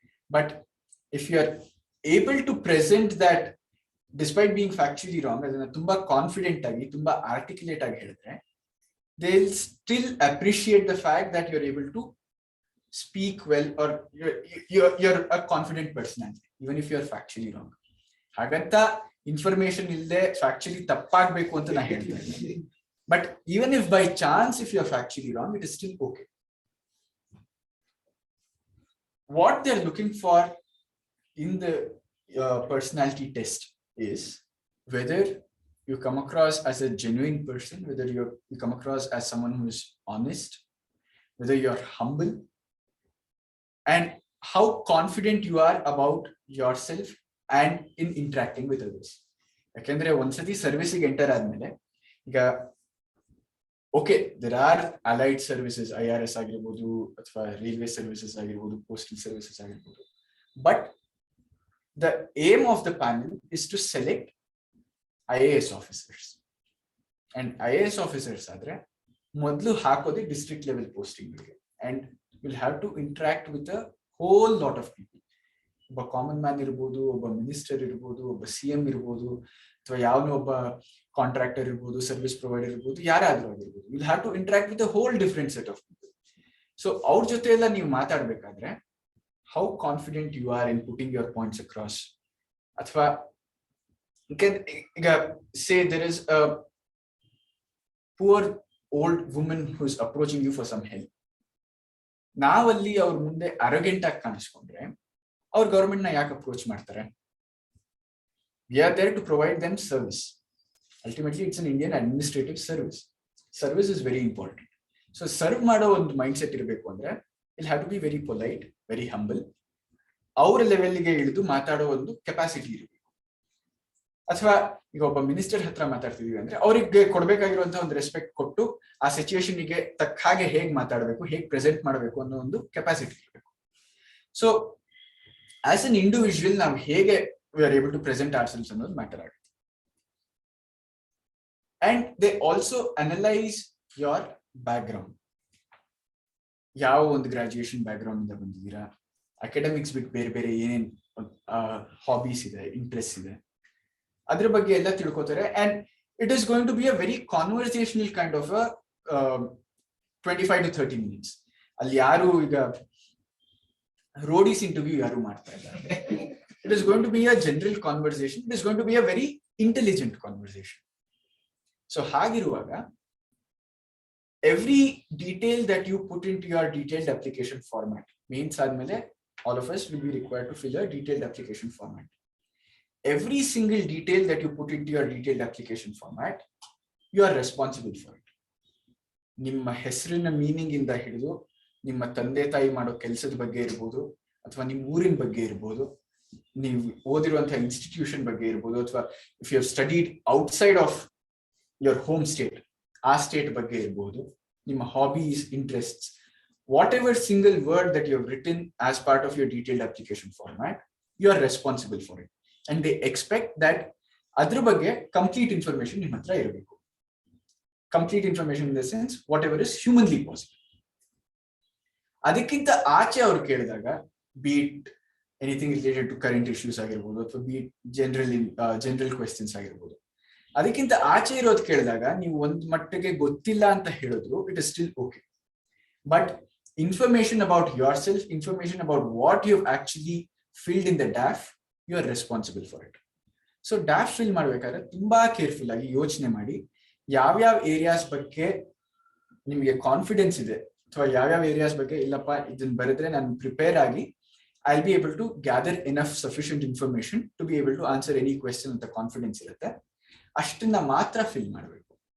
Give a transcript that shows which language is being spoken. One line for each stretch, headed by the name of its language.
English: But if you're able to present that despite being factually wrong,
Kannada: ಅದನ್ನ ತುಂಬಾ confident ಆಗಿ, ತುಂಬಾ ಆರ್ಟಿಕ್ಯುಲೇಟ್ ಆಗಿ ಹೇಳಿದ್ರೆ,
English: they'll still appreciate the fact that you're able to speak well, or you're a confident personality, even if you're factually wrong.
Kannada: ಹಾಗಂತ information ಇಲ್ಲದೆ factually ತಪ್ಪಾಗಬೇಕು ಅಂತ ನಾ ಹೇಳ್ತೀನಿ.
English: But even if by chance if you are factually wrong, it is still okay. What they're looking for in the personality test is whether you come across as a genuine person, whether you come across as someone who is honest, whether you're humble, and how confident you are about yourself and in interacting with others.
Kannada: ಯಾಕೆಂದ್ರೆ ಒಂದ್ಸತಿ ಸರ್ವಿಸಿಗೆ enter ಆದ್ಮೇಲೆ, ಈಗ okay,
English: there are allied services,
Kannada: IRS ಆಗಿರ್ಬೋದು, ಅಥವಾ railway services ಆಗಿರ್ಬೋದು, postal services ಆಗಿರ್ಬೋದು, but
English: the aim of the panel is to select IAS officers. And IAS officers
Kannada: ಆದ್ರೆ ಮೊದಲು ಹಾಕೋದೇ ಡಿಸ್ಟ್ರಿಕ್ಟ್ ಲೆವೆಲ್ ಪೋಸ್ಟಿಂಗ್ ಗೆ,
English: and you'll have to interact with a whole lot of people.
Kannada: ಒಬ್ಬ common man ಇರ್ಬೋದು, ಒಬ್ಬ minister ಇರ್ಬೋದು, ಒಬ್ಬ CM ಇರ್ಬೋದು, ಅಥವಾ ಯಾವನೋ ಒಬ್ಬ ಕಾಂಟ್ರಾಕ್ಟರ್ ಇರ್ಬೋದು, ಸರ್ವಿಸ್ ಪ್ರೊವೈಡರ್ ಇರ್ಬೋದು, ಯಾರಾದ್ರೂ ಆಗಿರ್ಬೋದು.
English: Will have to interact with a whole different set of people. So
Kannada: ಅವ್ರ ಜೊತೆ ಎಲ್ಲ ನೀವು ಮಾತಾಡ್ಬೇಕಾದ್ರೆ,
English: How confident you are in putting your points across.
Kannada: ಅಥವಾ ಈಗ
English: Say there is a poor old woman who is approaching you for some help.
Kannada: ನಾವಲ್ಲಿ ಅವ್ರ ಮುಂದೆ ಅರೋಗೆಂಟ್ ಆಗಿ ಕಾಣಿಸ್ಕೊಂಡ್ರೆ, ಅವ್ರ ಗವರ್ಮೆಂಟ್ ನ ಯಾಕೆ ಅಪ್ರೋಚ್ ಮಾಡ್ತಾರೆ?
English: We are there to provide them service. Ultimately, it's an Indian administrative service. Service is very important. So, serve
Kannada: ಮಾಡೋ ಒಂದು ಮೈಂಡ್ ಸೆಟ್ ಇರಬೇಕು ಅಂದ್ರೆ,
English: it have to be very polite, very humble.
Kannada: ಅವರ ಲೆವೆಲ್ಗೆ ಇಳಿದು ಮಾತಾಡೋ ಒಂದು ಕೆಪಾಸಿಟಿ ಇರಬೇಕು. ಅಥವಾ ಈಗ ಒಬ್ಬ ಮಿನಿಸ್ಟರ್ ಹತ್ರ ಮಾತಾಡ್ತಿದೀವಿ ಅಂದ್ರೆ, ಅವ್ರಿಗೆ ಕೊಡ್ಬೇಕಾಗಿರುವಂತಹ ಒಂದು ರೆಸ್ಪೆಕ್ಟ್ ಕೊಟ್ಟು, ಆ ಸಿಚುವೇಶನ್ಗೆ ತಕ್ಕ ಹಾಗೆ ಹೇಗೆ ಮಾತಾಡಬೇಕು, ಹೇಗೆ ಪ್ರೆಸೆಂಟ್ ಮಾಡಬೇಕು ಅನ್ನೋ ಒಂದು ಕೆಪಾಸಿಟಿ ಇರಬೇಕು.
English: so as an individual
Kannada: ನಾವು ಹೇಗೆ
English: we are able to present ourselves
Kannada: ಅನ್ನೋದು ಮ್ಯಾಟರ್ ಆಗುತ್ತೆ.
English: And they also analyze your background.
Kannada: ಯಾವ ಒಂದು ಗ್ರಾಜುಯೇಷನ್ ಬ್ಯಾಕ್ ಗ್ರೌಂಡ್ ಇಂದ ಬಂದಿದ್ದೀರಾ, ಅಕಾಡೆಮಿಕ್ಸ್ ಬಿಟ್ಟು ಬೇರೆ ಬೇರೆ ಏನೇನ್ ಹಾಬೀಸ್ ಇದೆ, ಇಂಟ್ರೆಸ್ಟ್ ಇದೆ, ಅದ್ರ ಬಗ್ಗೆ ಎಲ್ಲ ತಿಳ್ಕೊತಾರೆ.
English: And it is going to be a very conversational kind of 25 to 30 minutes.
Kannada: ಅಲ್ಲಿ ಯಾರು ಈಗ ರೋಡೀಸ್ ಇಂಟರ್ವ್ಯೂ ಯಾರು ಮಾಡ್ತಾ ಇದ್ದಾರೆ.
English: It is going to be a general conversation. It is going to be a very intelligent conversation. So
Kannada: hagiruvaga,
English: every detail that you put into your detailed application format means
Kannada: admele
English: all of us will be required to fill a detailed application format. Every single detail that you put into your detailed application format, you are responsible for it.
Kannada: ನಿಮ್ಮ ಹೆಸರಿನ meaning ಇಂದ ಹಿಡಿದು, ನಿಮ್ಮ ತಂದೆ ತಾಯಿ ಮಾಡೋ ಕೆಲಸದ ಬಗ್ಗೆ ಇರ್ಬೋದು, ಅಥವಾ ನಿಮ್ಮ ಊರಿನ ಬಗ್ಗೆ ಇರ್ಬೋದು, ನೀವು ಓದಿರುವಂತಹ ಇನ್ಸ್ಟಿಟ್ಯೂಷನ್ ಬಗ್ಗೆ ಇರ್ಬೋದು, ಅಥವಾ
English: if you have studied outside of your home state,
Kannada: ಆ ಸ್ಟೇಟ್ ಬಗ್ಗೆ ಇರ್ಬೋದು, ನಿಮ್ಮ hobbies, interests,
English: Whatever single word that you have written as part of your detailed application format, you are responsible for it. And they expect that
Kannada: ಅದ್ರ ಬಗ್ಗೆ complete information ನಿಮ್ಮ ಹತ್ರ ಇರಬೇಕು.
English: Complete information in the sense whatever is humanly possible.
Kannada: ಅದಕ್ಕಿಂತ ಆಚೆ ಅವ್ರು ಕೇಳಿದಾಗ,
English: be it anything related to current issues
Kannada: ಆಗಿರ್ಬೋದು, ಅಥವಾ ಬಿ ಜನರಲ್ ಕ್ವೆಶ್ಚನ್ಸ್ ಆಗಿರ್ಬೋದು, ಅದಕ್ಕಿಂತ ಆಚೆ ಇರೋದು ಕೇಳಿದಾಗ ನೀವು ಒಂದ್ ಮಟ್ಟಿಗೆ ಗೊತ್ತಿಲ್ಲ ಅಂತ ಹೇಳಿದ್ರು,
English: It is still okay. But information about yourself, information about what you've actually filled in the DAF, you are responsible for it.
Kannada: So DAF fill ಮಾಡ್ಬೇಕಾದ್ರೆ ತುಂಬಾ ಕೇರ್ಫುಲ್ ಆಗಿ ಯೋಚನೆ ಮಾಡಿ ಯಾವ್ಯಾವ ಏರಿಯಾಸ್ ಬಗ್ಗೆ ನಿಮಗೆ ಕಾನ್ಫಿಡೆನ್ಸ್ ಇದೆ ಅಥವಾ ಯಾವ್ಯಾವ ಏರಿಯಾಸ್ ಬಗ್ಗೆ ಇಲ್ಲಪ್ಪ ಇದನ್ನ ಬರೆದ್ರೆ ನಾನು ಪ್ರಿಪೇರ್ ಆಗಿ
English: I'll be able to gather enough sufficient information to be able to answer any question
Kannada: ಅಂತ ಕಾನ್ಫಿಡೆನ್ಸ್ ಇರುತ್ತೆ, ಅಷ್ಟನ್ನ ಮಾತ್ರ ಫಿಲ್ ಮಾಡಬೇಕು.